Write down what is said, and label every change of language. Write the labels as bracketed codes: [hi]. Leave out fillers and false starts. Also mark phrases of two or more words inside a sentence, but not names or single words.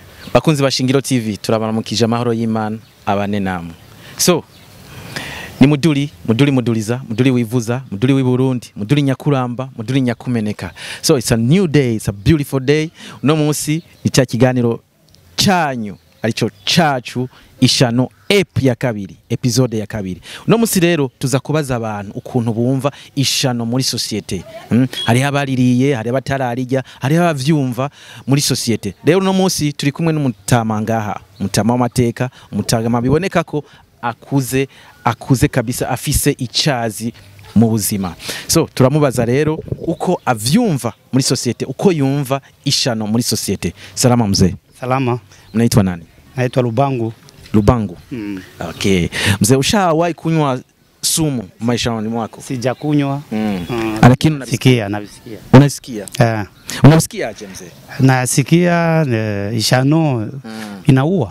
[rn] Bakunzi ba Shingiro TV turabaramukije amahoro y'Imana abane namwe. So ni muduliza, muduli wivuza, muduli w'Iburundi, muduli nyakuramba, muduli nyakumeneka. [en] So it's a new day, it's a beautiful day. [rn] Uno munsi ni cya kiganiro cyanyu arico cacu ishano ya kabiri, episode ya kabiri. Uno munsi rero tuza kubaza abantu ukuntu bumva ishano muri societe. Hari abaririye, hari abatararija, hari abavyumva muri societe. Rero uno munsi turi kumwe n'umutama ngaha, mutama w'amateka, mutagama biboneka ko akuze kabisa, afise icazi mu buzima. So turamubaza rero uko avyumva muri societe, uko yumva ishano muri societe. [sw] Salama mzee. Salama. Mnaitwa nani? Naitwa Lubangu. Lubangu. Okay. Mzee, ushawahi kunywa sumu maishani mwako? Sijakunywa. Lakini nasikia. Unasikia? Unasikia aje mzee? Nasikia ishano inaua.